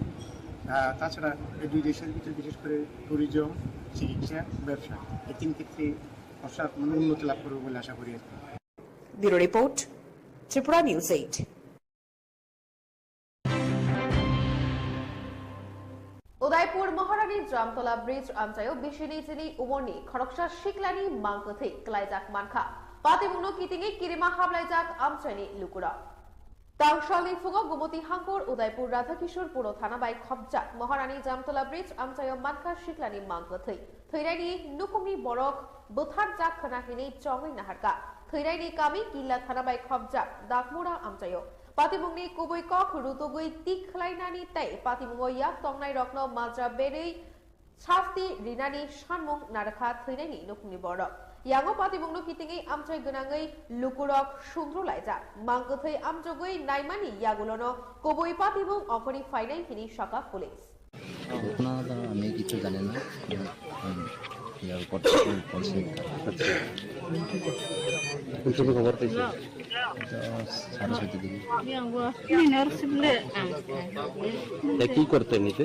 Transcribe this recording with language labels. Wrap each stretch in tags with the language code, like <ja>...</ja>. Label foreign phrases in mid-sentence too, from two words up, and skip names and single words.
<bn>তাছাড়া এই দুই দেশের ভিতরে বিশেষ করে ট্যুরিজম, চিকিৎসা, ব্যবসা, এই তিন ক্ষেত্রে উন্নতি লাভ করবে বলে আশা করি। ব্যুরো রিপোর্ট, ত্রিপুরা নিউজ 8।</bn> <trp>উদয়পুর মহারানী জামতলা ব্রিজ আমচায়ো বিশিনি চিনি উমরনি খরকসা শিকলানি মাংকথে ক্লাইজাক মানখা পাতিমুনো কিতিঙে কিরিমা হাবলাইজাক আমচাইনি লুকুরা তাংশালনি ফুগো গুমতি হাঙ্কুর উদয়পুর রাধাকিশোর পুরো থানা বাই খবজাক মহারানী জামতলা ব্রিজ আমচায়ো মানখা শিকলানি মাংকথে থৈরাইনি নুকুমনি বরক বুথার জাক খনাহিনি চঙै নাহারকা থৈরাইনি কামি কিল্লা থানা বাই খবজাক দাকমুরা আমচায়ো পাতিমুংনি কুবৈ কক রুতুগুই তিখলাইনানি তাই পাতিমুঙ্গ ইয়াক তংনাই রত্ন মাজা বেরেই শাস্তি রিনানি সানমুং নারখা থৈনাইনি নুকুমনি বড় ইয়াঙ্গো পাতিমুংনো কিতিঙै আমচাই গনাङै লুকুরক সুন্দ্রলাইজা মাংগথৈ আমজগৈ নাইমানি ইয়াগুলনো কুবৈ পাতিমুং অকনি ফাইনাই হিনি সাকা পুলিশ।</trp> <bn>ঘটনা আমি কিছু জানি না, ইয়ার উপর বলছে। কোন সময় খবর পাইছে? 7:30 দিকে। কি করতে নিতে?</bn>